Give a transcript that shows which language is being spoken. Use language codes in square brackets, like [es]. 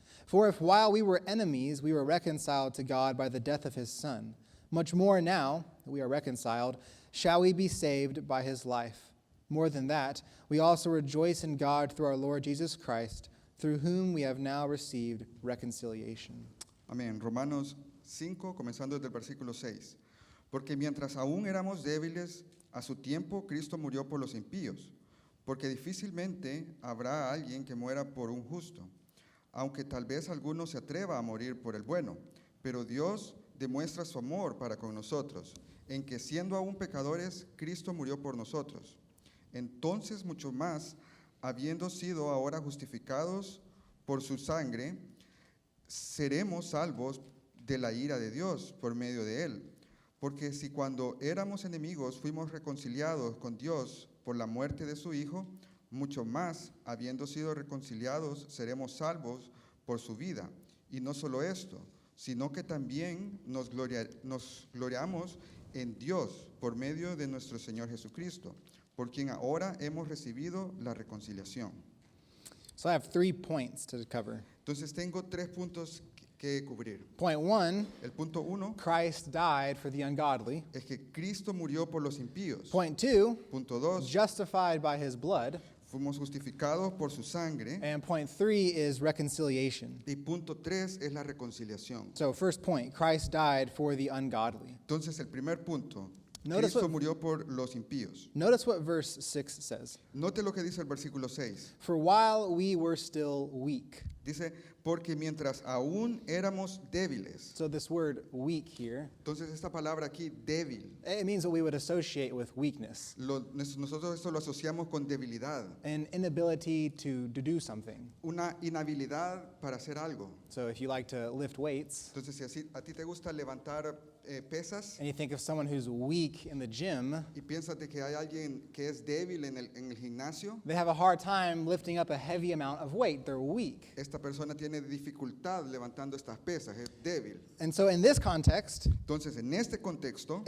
[en] For if while we were enemies, we were reconciled to God by the death of his Son, much more now that we are reconciled, shall we be saved by his life. More than that, we also rejoice in God through our Lord Jesus Christ, through whom we have now received reconciliation." [es] Amén. Romanos 5, comenzando desde el versículo 6. Porque mientras aún éramos débiles, a su tiempo Cristo murió por los impíos, porque difícilmente habrá alguien que muera por un justo, aunque tal vez alguno se atreva a morir por el bueno. Pero Dios demuestra su amor para con nosotros, en que siendo aún pecadores, Cristo murió por nosotros. Entonces mucho más, habiendo sido ahora justificados por su sangre, seremos salvos de la ira de Dios por medio de él. Porque si cuando éramos enemigos fuimos reconciliados con Dios por la muerte de su Hijo, mucho más, habiendo sido reconciliados, seremos salvos por su vida. Y no solo esto, sino que también nos gloriamos en Dios por medio de nuestro Señor Jesucristo, por quien ahora hemos recibido la reconciliación. [en] So I have 3 points to cover. [es] Entonces tengo 3 puntos que cubrir. [en] Point 1, [es] El punto 1 [en] Christ died for the ungodly. [es] es que Cristo murió por los impíos. [en] Point 2, [es] Punto 2, [en] justified by his blood. [es] fuimos justificados por su sangre. [en] And point 3 is reconciliation. [es] Y punto 3 es la reconciliación. [en] So first point, Christ died for the ungodly. [es] Entonces el primer punto, [en] Notice [es] Cristo [en] what- [es] murió por los impíos. [en] Notice what verse 6 says. [es] Note lo que dice el versículo 6. [en] For while we were still weak. [es] Dice, porque mientras aún éramos débiles. [en] So this word weak here, [es] Entonces esta palabra aquí, débil, [en] it means what we would associate with weakness, [es] nosotros esto lo asociamos con debilidad, [en] an inability to do something. [es] una inhabilidad para hacer algo. [en] So if you like to lift weights, [es] Entonces si a ti te gusta levantar pesas [en] and you think of someone who's weak in the gym, [es] y piensas de que hay alguien que es débil en el gimnasio, [en] they have a hard time lifting up a heavy amount of weight. They're weak. [es] esta persona tiene dificultad levantando estas pesas, es débil. [en] And so in this context, [es] Entonces, en este contexto,